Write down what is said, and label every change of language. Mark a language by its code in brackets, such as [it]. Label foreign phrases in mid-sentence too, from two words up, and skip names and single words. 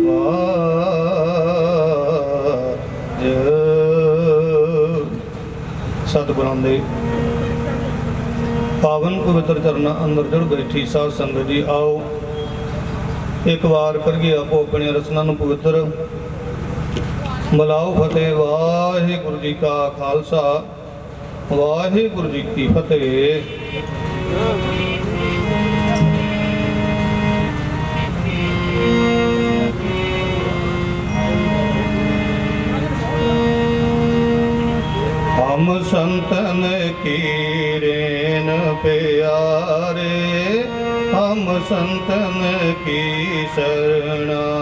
[pa] ਸਤਿਗੁਰਾਂ ਦੇ ਪਾਵਨ ਪਵਿੱਤਰ ਚਰਨਾਂ ਅੰਦਰ ਜੁੜ ਬੈਠੀ ਸਾਧ ਸੰਗਤ ਜੀ, ਆਓ ਇੱਕ ਵਾਰ ਕਰੀਏ ਆਪੋ ਆਪਣੀਆਂ ਰਸਨਾਂ ਨੂੰ ਪਵਿੱਤਰ। ਬੁਲਾਓ ਫਤਿਹ। ਵਾਹਿਗੁਰੂ ਜੀ ਕਾ ਖਾਲਸਾ, ਵਾਹਿਗੁਰੂ ਜੀ ਕੀ ਫਤਿਹ। [hi] हम संतन की रेन प्यारे, हम संतन की शरणा,